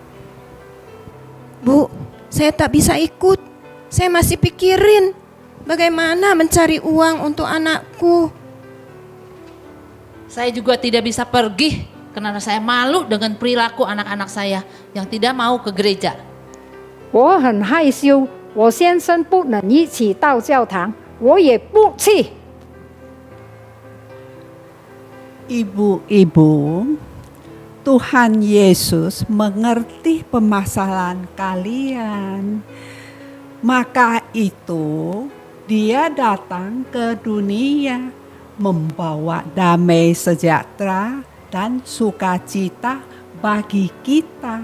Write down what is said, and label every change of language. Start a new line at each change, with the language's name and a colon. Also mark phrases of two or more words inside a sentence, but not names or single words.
Indonesian: Bu, saya tak bisa ikut. Saya masih pikirin bagaimana mencari uang untuk anakku. Saya juga tidak bisa pergi karena saya malu dengan perilaku anak-anak saya yang tidak mau ke gereja.
Chinese: 我很害羞，我先生不能一起到教堂，我也不去。
Indonesian: Ibu-ibu, Tuhan Yesus mengerti permasalahan kalian. Maka itu Dia datang ke dunia membawa damai sejahtera dan sukacita bagi kita.